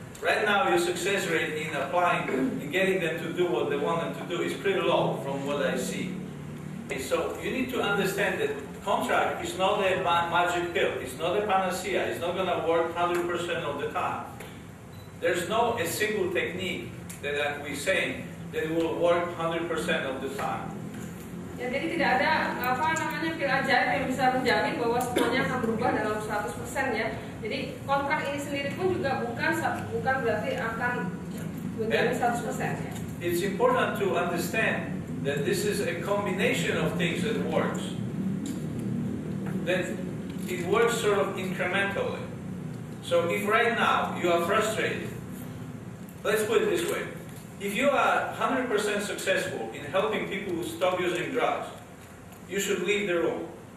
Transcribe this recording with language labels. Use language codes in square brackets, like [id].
[en] Right now, your success rate in applying, in getting them to do what they want them to do is pretty low from what I see. So you need to understand that contract is not a magic pill. It's not a panacea. It's not going to work 100% of the time. There's no a single technique that we're saying that will work 100% of the time. [id] Ya, jadi tidak ada pil ajaib yang bisa menjamin bahwa semuanya akan berubah dalam 100% ya. Jadi kontrak ini sendiri pun juga bukan berarti akan menjadi 100% ya. [en] It's important to understand that this is a combination of things that works. That it works sort of incrementally. So if right now you are frustrated, let's put it this way. If you are 100% successful in helping people who stop using drugs, you should leave the room.